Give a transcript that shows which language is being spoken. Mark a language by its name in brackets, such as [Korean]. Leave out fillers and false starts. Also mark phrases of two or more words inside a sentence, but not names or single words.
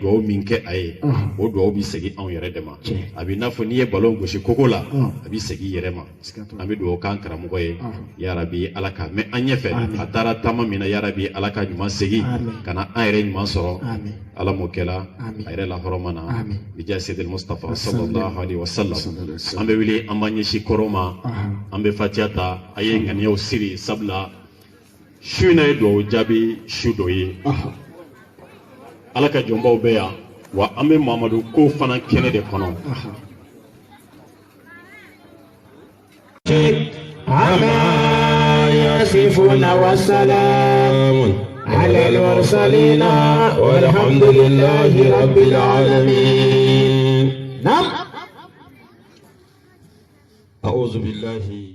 [Bambara] dugawu min kɛ a ye o dugawu bɛ segin anw yɛrɛ de ma a bɛ i n'a fɔ n'i ye ballon gosi koko la a bɛ segin i yɛrɛ ma an bɛ dugawu k'an karamɔgɔ ye yarabi Ala ka mɛn an ɲɛfɛ a taara taama min na yarabi Ala ka ɲuman segin ka na an yɛrɛ ɲuman sɔrɔ Ala m'o kɛla a yɛrɛ la hɔrɔma na bija Seydi Mustafa [Arabic] صلى الله عليه وسلم [Bambara] an bɛ wuli an b'an ɲɛsin kɔrɔ ma an bɛ fatiha ta a ye ŋaniyaw siri sabula su in na ye dugawu jaabi su dɔ ye Ala ka jɔnbaw bɛ yan wa an bɛ Mamadu ko fana kɛnɛ de kɔnɔ [Arabic] عما يصفون والسلام على المرسلين والحمد لله رب العالمين نعم أعوذ بالله